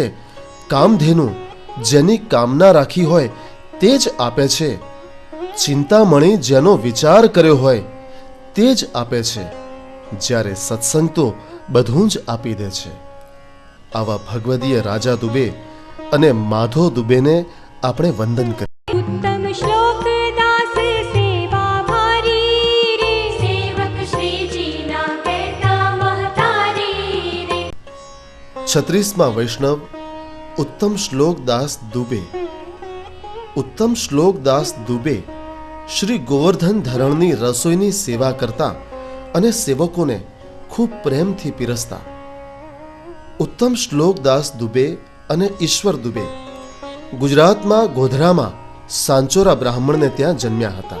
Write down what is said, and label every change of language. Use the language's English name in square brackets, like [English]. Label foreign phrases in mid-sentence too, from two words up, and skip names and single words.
[Gujarati] કામધેનુ જેની કામના રાખી હોય તે જ આપે છે. ચિંતામણી જેનો વિચાર કર્યો હોય તે જ આપે છે. જ્યારે સત્સંગ તો બધું જ આપી દે છે. આવા ભગવદીય રાજા દુબે અને માધો દુબેને આપણે વંદન કરીએ. ઉત્તમ શ્લોક દાસ સેવા ભારી રે સેવક શ્રી જી ના કહતા મહતારી રે. 36મા વૈષ્ણવ ઉત્તમ શ્લોકદાસ દુબે. ઉત્તમ શ્લોકદાસ દુબે શ્રી ગોવર્ધન ધરણની રસોઈની સેવા કરતા અને સેવકોને ખૂબ પ્રેમથી પીરસતા. ઉત્તમ શ્લોકદાસ દુબે અને ઈશ્વર દુબે ગુજરાતમાં ગોધરામાં સાંચોરા બ્રાહ્મણને ત્યાં જન્મ્યા હતા.